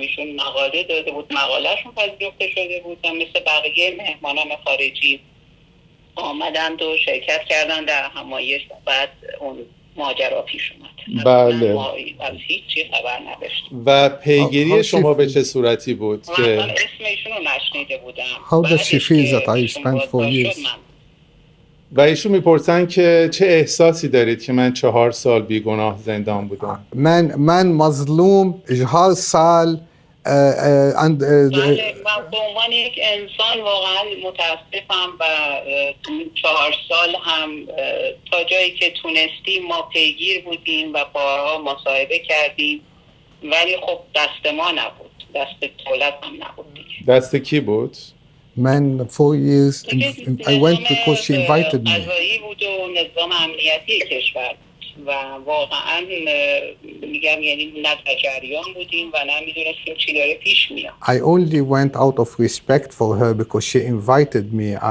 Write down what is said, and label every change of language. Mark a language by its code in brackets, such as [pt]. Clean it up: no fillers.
[fa] ایشون مقاله داده بود، مقالهشون پذیرفته شده بود و مثل بقیه مهمانان خارجی آمدند و شرکت کردن در همایش. بعد اون ماجرا پیش اومد. بله. ما از هیچ چیز خبر نداشتیم. و پیگیری شما به چه صورتی بود که من اسم ایشون رو نشنیده بودم. [en] How does she feel that I spent 4 years? [fa] و ایشون میپرسن که چه احساسی دارید که من 4 سال بیگناه زندان بودم. من مظلوم 4 سال من به عنوان یک انسان واقعا متاسفم و 4 سال هم تا جایی که تونستیم ما پیگیر بودیم و بارها مصاحبه کردیم، ولی خب دست ما نبود، دست دولت هم نبود دیگه. دست کی بود؟ من [en] 4 years I went because she invited me. [fa] قضایی بود و نظام امنیتی کشور و واقعا میگم یعنی نه در جریان بودیم و نه میدونستیم چی داره پیش میاد. [en] I only went out of respect for her because she invited me.